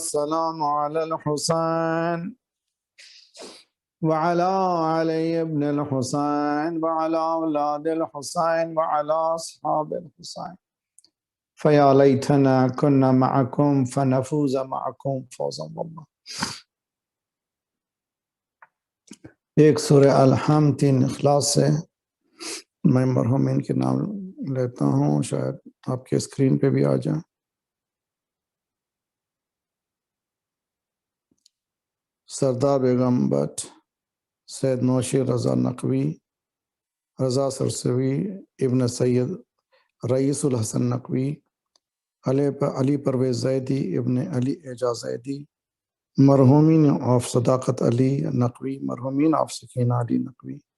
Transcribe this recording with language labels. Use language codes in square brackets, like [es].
[ar] السلام على الحسين وعلى علي بن الحسين وعلى أولاد الحسين وعلى أصحاب الحسين. فيا ليتنا كنا معكم فنفوز معكم فوزا والله. [ur] ایک سورہ الحمد 3 اخلاص سے میں مرحومین کے نام لیتا ہوں، شاید آپ کے اسکرین پہ بھی آ جائیں. سردار بیگم بٹ، سید نوشی رضا نقوی، رضا سرسوی، ابن سید رئیس الحسن نقوی، علی پرویز زیدی، ابن علی اعجاز زیدی، مرحومین آف صداقت علی نقوی، مرحومین آف سکینہ علی نقوی.